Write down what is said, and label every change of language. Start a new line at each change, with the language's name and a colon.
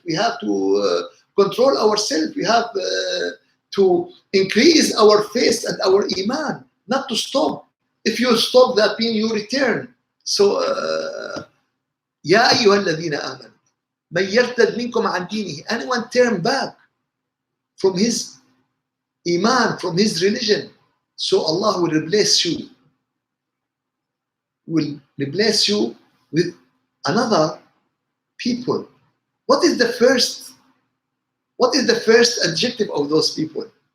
English: We have to control ourselves. We have to increase our faith and our iman, not to stop. If you stop, that means you return.
Arabic: So, يا أيها الذين آمنوا من يرتد منكم عن دينه.
English: Anyone turn back from his iman, from his religion, so Allah will replace you. Will replace you with another people. What is the first adjective of those people?